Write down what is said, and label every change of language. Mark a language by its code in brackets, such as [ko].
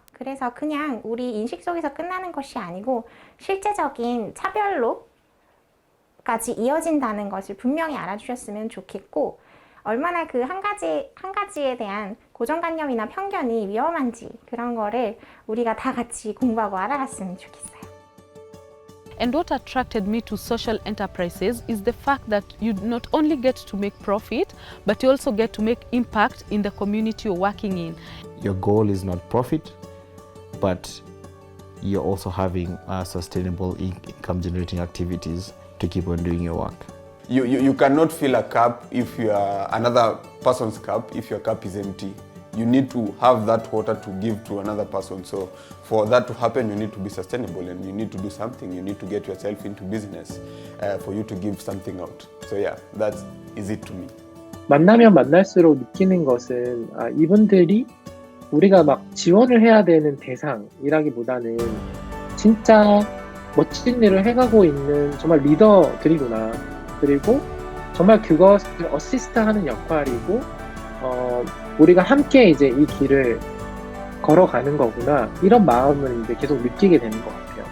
[ko] 그래서 그냥 우리 인식 속에서 끝나는 것이 아니고 실제적인 차별로까지 이어진다는 것을 분명히 알아주셨으면 좋겠고, 얼마나 그 한 가지에 대한 고정관념이나 편견이 위험한지 그런 거를 우리가 다 같이 공부하고 알아갔으면 좋겠어요. [en] And what attracted me to social enterprises is the fact that you not only get to make profit, but you also get to make impact in the community you're working in. Your goal is not profit, but you're also having sustainable income generating activities to keep on doing your work. You cannot fill a cup if you are another person's cup if your cup is empty. You need to have that water to give to another person. So for that to happen, you need to be sustainable and you need to do something. You need to get yourself into business for you to give something out. So yeah, that is it to me. [ko] 만나면 만날수록 느끼는 것은 이분들이 우리가 막 지원을 해야 되는 대상이라기보다는 진짜 멋진 일을 해가고 있는 정말 리더들이구나. 그리고 정말 그것을 어시스트하는 역할이고 우리가 함께 이제 이 길을 걸어가는 거구나, 이런 마음을 이제 계속 느끼게 되는 것 같아요.